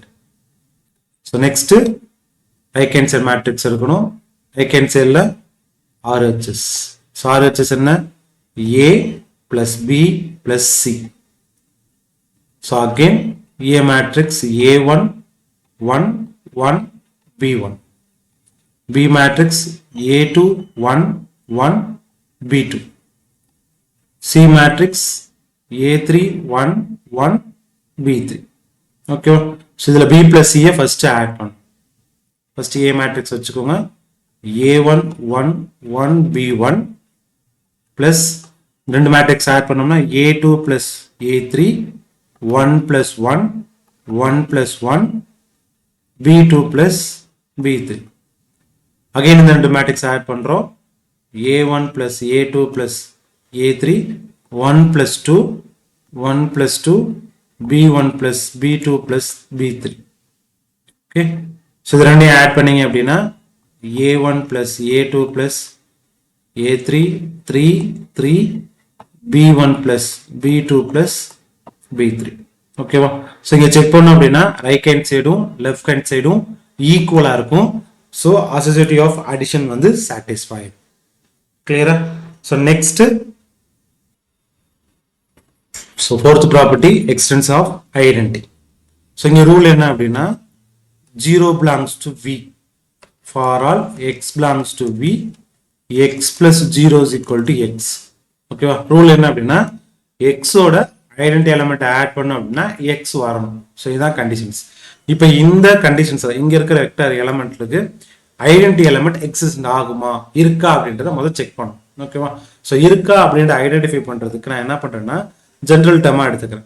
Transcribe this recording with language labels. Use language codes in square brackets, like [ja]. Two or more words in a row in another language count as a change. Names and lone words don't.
[en] So next right hand side matrix இருக்கணும். right hand side ல RHS. So RHS என்ன, A plus B plus C. So again A matrix A1 1 1 B1, B matrix A2 1 1 B2, C matrix A3 1 1 B3. Okay. So இதுல B plus C first add பண்ணு. First A matrix வச்சுக்கோங்க. A1 1 1 B1 plus ரெண்டு matrix add பண்ணோம்னா A2 plus A3 1 plus 1 1 plus 1 B2 plus B3. Again [ta] இந்த ரெண்டு [en] matrix add பண்றோம். A1 plus A2 plus A3 1 plus 2 1 plus 2 B1 plus B2 plus B3. Okay. So [ta] இது ரெண்டையும் [en] add [ta] பண்ணீங்க அப்படின்னா [en] A1 plus A2 plus A3 3 3 B1 plus B2 plus B3. ஓகேவா? [ta] ஸோ இங்கே செக் பண்ணோம் அப்படின்னா [en] right hand side left hand side [ta] ஈக்குவலாக இருக்கும். [en] so associative of addition வந்து சாட்டிஸ்ஃபைட். கிளியரா? so next, so fourth property existence of identity. [ta] ஸோ இங்கே ரூல் என்ன அப்படின்னா [en] 0 belongs to V. For all x belongs to V, x plus 0 is equal to x. [ta] ஓகேவா? ரூல் என்ன அப்படின்னா x ஓட [en] identity element add [ta] பண்ணோம் அப்படின்னா எக்ஸ் வரணும். ஸோ இதுதான் கண்டிஷன்ஸ். இப்போ இந்த கண்டிஷன்ஸ் இங்க இருக்கிற [en] vector element identity element exist [ta] ஆகுமா இருக்கா அப்படின்றத முதல் செக் பண்ணணும். ஓகேவா? ஸோ இருக்கா அப்படின்ற ஐடென்டிஃபை பண்றதுக்கு நான் என்ன பண்றேன்னா [en] general term [ta] எடுத்துக்கிறேன்.